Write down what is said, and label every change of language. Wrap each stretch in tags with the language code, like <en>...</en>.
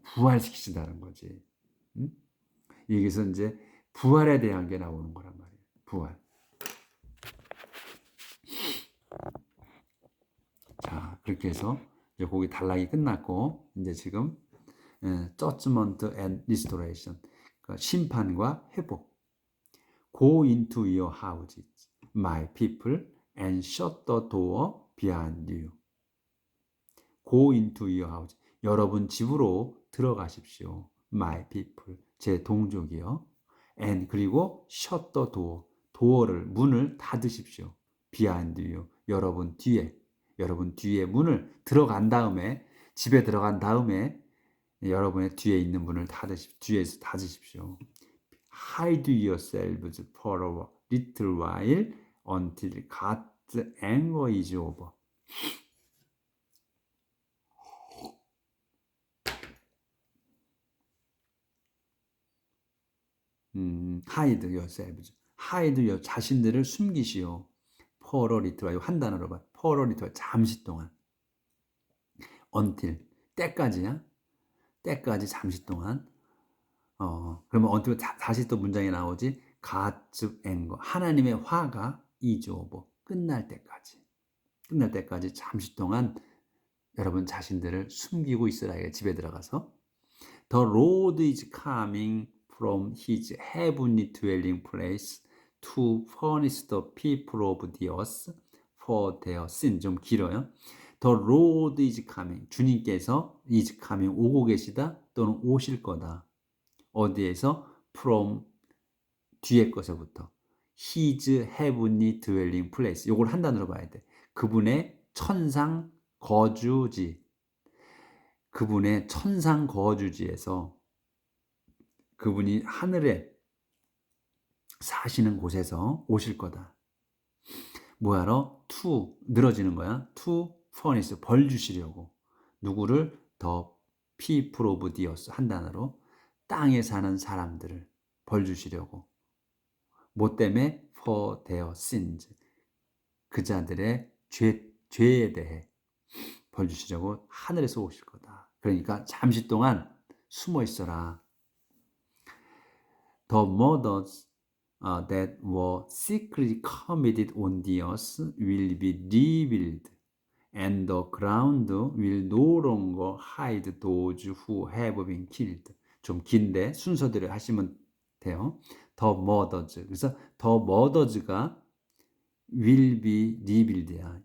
<ko>부활시키신다는 거지. 응? 여기서 이제 부활에 대한 게 나오는 거란 말이에요. 부활. 자, 그렇게 해서 이제 거기 단락이 끝났고, 이제 지금 judgment and restoration, 그러니까 심판과 회복.</ko> <en>Go into your houses, my people, and shut the door behind you. Go into your house.</en> <ko>여러분 집으로 들어가십시오.</ko> <en>My people,</en> <ko>제 동족이요. And 그리고</ko> <en>shut the door,</en> <ko>도어를, 문을 닫으십시오. Behind you, 여러분 뒤에 문을 들어간 다음에, 집에 들어간 다음에 여러분의 뒤에 있는 문을 뒤에서 닫으십시오.</ko> <en>Hide yourselves for a little while until God's anger is over. hide yourselves.</en> <ko>hide 자신들을 숨기시오.</ko> <en>for a little while,</en> <ko>한 단어로 봐.</ko> <en>for a little while,</en> <ko>잠시 동안. until, 때까지야. 때까지 잠시 동안. 그러면 until 다시 또 문장이 나오지. God's anger, 하나님의 화가 is over, 끝날 때까지 잠시 동안 여러분 자신들을 숨기고 있으라. 집에 들어가서</ko> <en>The Lord is coming from his heavenly dwelling place to punish the people of the earth for their sin.</en> <ko>좀 길어요.</ko> <en>The Lord is coming.</en> <ko>주님께서</ko> <en>is coming,</en> <ko>오고 계시다 또는 오실 거다. 어디에서? From, 뒤에 것에부터.</ko> <en>His heavenly dwelling place.</en> <ko>이걸 한 단어로 봐야 돼. 그분의 천상 거주지. 그분의 천상 거주지에서, 그분이 하늘에 사시는 곳에서 오실 거다. 뭐하러? to, 늘어지는 거야.</ko> <en>to furnish,</en> <ko>벌 주시려고. 누구를?</ko> <en>the people of the earth,</en> <ko>한 단어로. 땅에 사는 사람들을 벌 주시려고. 뭐 때문에?</ko> <en>for their sins,</en> <ko>그 자들의 죄에 대해 벌 주시려고 하늘에서 오실 거다. 그러니까 잠시 동안 숨어 있어라.</ko> <en>The murders that were secretly committed on the earth will be revealed, and the ground will no longer hide those who have been killed.</en> <ko>좀 긴데 순서대로 하시면 돼요.</ko> <en>The murders.</en> <ko>그래서 the murders가 will be revealed야.</ko>